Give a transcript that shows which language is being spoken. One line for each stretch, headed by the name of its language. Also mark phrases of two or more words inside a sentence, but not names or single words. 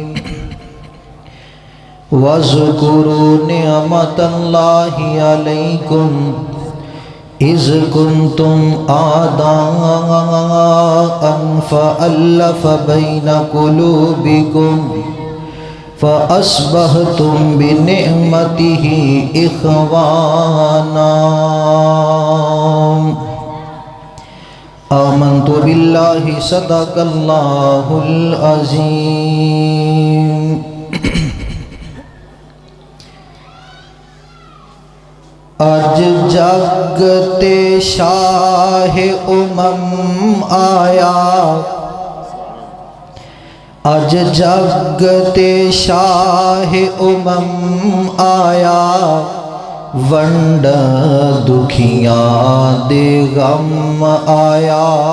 Arabic: وَاذْكُرُوا نِعْمَةَ اللَّهِ عَلَيْكُمْ إِذْ كُنْتُمْ أَعْدَاءً فَأَلَّفَ بَيْنَ قُلُوبِكُمْ فَأَصْبَحْتُمْ بِنِعْمَتِهِ إِخْوَانًا. آمنت باللہ صدق اللہ العظیم.
Punjabi: آج جگتے شاہ آیا، آج جگتے شاہ آیا، ونڈ دکھیاں دے غم آیا.